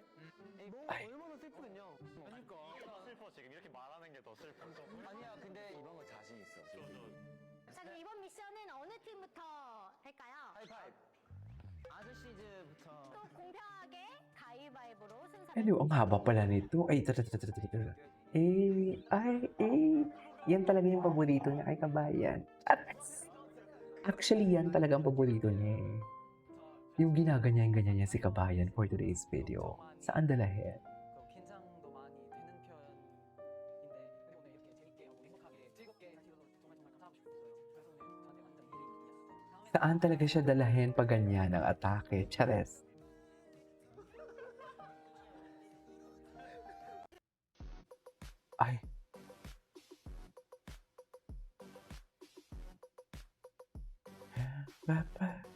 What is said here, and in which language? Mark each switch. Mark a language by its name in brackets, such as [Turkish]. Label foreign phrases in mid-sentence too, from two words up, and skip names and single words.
[Korean] 너무 얼마나 슬프군요. 그러니까 슬퍼 지금 이렇게 말하는 게 더 슬퍼. 아니야 근데 이번 거 자신 있어. 자, 그럼 이번 미션은 어느 팀부터 할까요? 하이파이브. 아저씨즈부터. 또 공평하게 가위바위보로 순서를 [Filipino] Ano, ang haba pala nito. Ay, yan talaga yung paborito niya kay Kabayan. Actually, yan talaga ang paborito niya eh. Yung ginaganyan-ganyan niya si Kabayan [English] for today's video. [Filipino] Saan dalahin? [Korean] 긴장도 많이 되는 편인데 근데 오늘 이렇게 재밌게 행복하게 즐겁게 다시 정말 감사하고 싶었어요. 그래서 오늘 저한테 완전 일이었어요. [Filipino] Saan talaga siya dalahin pag ganyan ang atake? Chares. Ay. Papa.